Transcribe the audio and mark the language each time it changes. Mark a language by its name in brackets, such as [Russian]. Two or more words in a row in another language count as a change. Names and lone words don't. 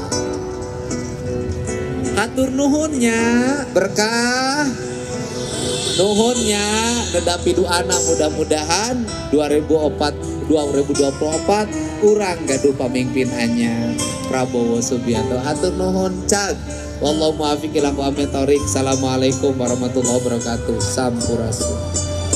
[Sundanese] Hatur nuhunnya berkah. Nuhunnya nedapi doana mudah-mudahan 2024 urang gaduh pamimpin anyar Prabowo Subianto. Hatur nuhun cag. [Arabic] والله الموفق إلى أقوم الطريق. السلام عليكم ورحمة الله وبركاته. [Sundanese] Sampurasun.